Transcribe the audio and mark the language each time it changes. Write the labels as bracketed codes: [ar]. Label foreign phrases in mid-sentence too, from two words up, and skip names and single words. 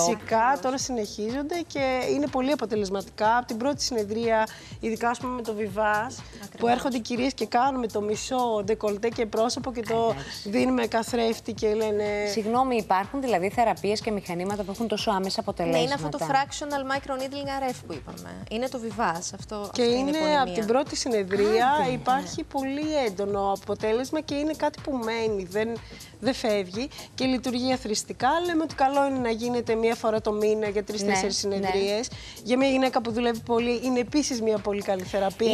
[el] Φυσικά, τώρα συνεχίζονται και είναι πολύ αποτελεσματικά. Από την πρώτη συνεδρία, ειδικά ας πούμε με το Βιβάς, που έρχονται οι κυρίες και κάνουμε το μισό ντεκολτέ και πρόσωπο και το δίνουμε καθρέφτη και λένε. Συγγνώμη, υπάρχουν δηλαδή θεραπείες και μηχανήματα που έχουν τόσο άμεσα αποτελέσματα? Ναι, είναι αυτό το [en] fractional microneedling RF [el] που είπαμε. Είναι το Vivace. Αυτό και είναι από την πρώτη συνεδρία. Υπάρχει πολύ έντονο αποτέλεσμα και είναι κάτι που μένει. Δεν φεύγει και λειτουργεί αθροιστικά. Λέμε ότι καλό είναι να γίνεται μία φορά το μήνα για 3-4 συνεδρίες. Για μια γυναίκα που δουλεύει πολύ, είναι επίσης μια πολύ καλή θεραπεία.